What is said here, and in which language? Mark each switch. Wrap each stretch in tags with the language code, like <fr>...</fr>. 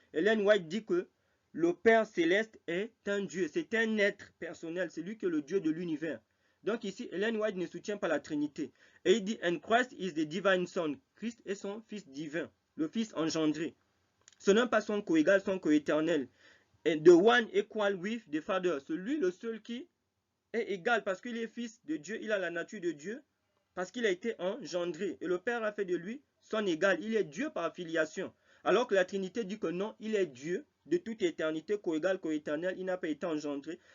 <fr>Ellen White dit que le Père Céleste est un Dieu. C'est un être personnel. C'est lui qui est le Dieu de l'univers. Donc ici, Ellen White ne soutient pas la Trinité. Et il dit,</fr> <en>and Christ is the divine Son.</en> <fr>Christ est son Fils divin, le Fils engendré. Ce n'est pas son coégal, son coéternel.</fr> <en>And the one equal with the Father.</en> <fr>Celui, le seul qui est égal parce qu'il est Fils de Dieu, il a la nature de Dieu, parce qu'il a été engendré. Et le Père a fait de lui son égal. Il est Dieu par filiation. Alors que la Trinité dit que non, il est Dieu de toute éternité, coégal, coéternel, il n'a pas été engendré.</fr>